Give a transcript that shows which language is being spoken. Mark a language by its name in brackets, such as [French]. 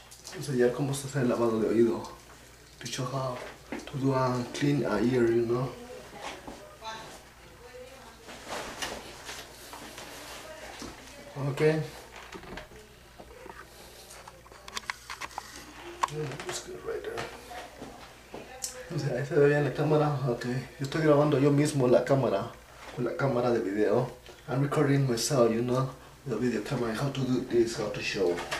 [Spanish] Vamos a enseñar cómo se hace el lavado de oído. [English] To show how to do a clean a ear, you know. Okay. That's good right there. [Spanish] O sea, ahí se ve bien la cámara. Okay. Yo estoy grabando yo mismo la cámara con la cámara de video. [English] I'm recording myself, you know, the video camera, how to do this, how to show.